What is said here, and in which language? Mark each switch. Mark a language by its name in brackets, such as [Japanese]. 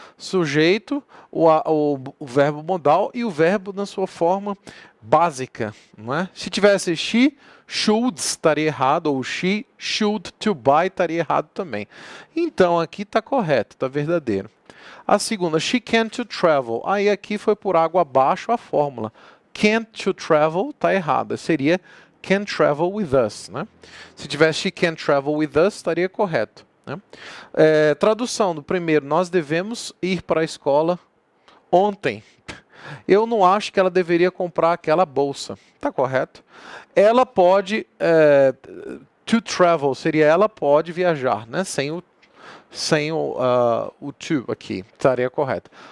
[Portuguese] Sujeito, o verbo modal e o verbo na sua forma básica, não é? Se tivesse [English] she should, [Portuguese] estaria errado, ou [English] she should to buy, [Portuguese] estaria errado também. Então aqui está correto, está verdadeiro. A segunda, [English] she can't to travel. [Portuguese] Aí aqui foi por água abaixo a fórmula. [English] Can't to travel [Portuguese] está errada. Seria [English] can travel with us, [Portuguese] né? Se tivesse [English] she can travel with us, [Portuguese] estaria correto, né? Tradução do primeiro, nós devemos ir para a escola ontem. Eu não acho que ela deveria comprar aquela bolsa. Tá correto? Ela pode [English] to travel, [Portuguese] seria ela pode viajar, né? Sem o to aqui, estaria correto.